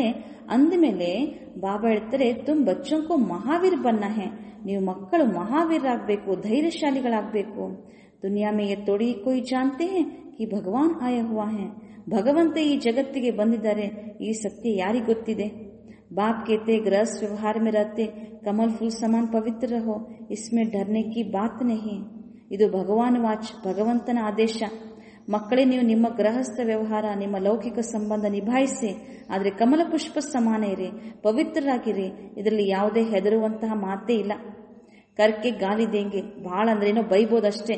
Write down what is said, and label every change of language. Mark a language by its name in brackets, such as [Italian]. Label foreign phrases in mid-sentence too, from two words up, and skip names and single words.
[Kannada] ಅಂದಮೇಲೆ ಬಾಬಾ ಹೇಳ್ತಾರೆ, [Hindi] तुम बच्चों को महावीर बनना है. [Kannada] ನೀವು ಮಕ್ಕಳು ಮಹಾವೀರರಾಗಬೇಕು, ಧೈರ್ಯಶಾಲಿಗಳಾಗಬೇಕು. [Hindi] दुनिया में ये थोड़े कोई जानते हैं कि भगवान आया हुआ है. [Kannada] ಭಗವಂತ ಈ ಜಗತ್ತಿಗೆ ಬಂದಿದ್ದಾರೆ, ಈ ಸತ್ಯ ಯಾರಿಗೆ ಗೊತ್ತಿದೆ? [Hindi] बाप कहते गृहस्थ व्यवहार में रहते कमल फूल समान पवित्र रहो, इसमें डरने की बात नहीं. [Kannada] ಇದು ಭಗವಾನ್ ವಾಚ್, ಭಗವಂತನ ಆದೇಶ. ಮಕ್ಕಳೇ, ನೀವು ನಿಮ್ಮ ಗೃಹಸ್ಥ ವ್ಯವಹಾರ, ನಿಮ್ಮ ಲೌಕಿಕ ಸಂಬಂಧ ನಿಭಾಯಿಸಿ, ಆದರೆ ಕಮಲ ಪುಷ್ಪ ಸಮಾನ ಇರಿ, ಪವಿತ್ರರಾಗಿರಿ. ಇದರಲ್ಲಿ ಯಾವುದೇ ಹೆದರುವಂತಹ ಮಾತೇ ಇಲ್ಲ. [Hindi] करके गाली देंगे, [Kannada] ಬಹಳ ಅಂದ್ರೇನೋ ಬೈಬೋದಷ್ಟೇ.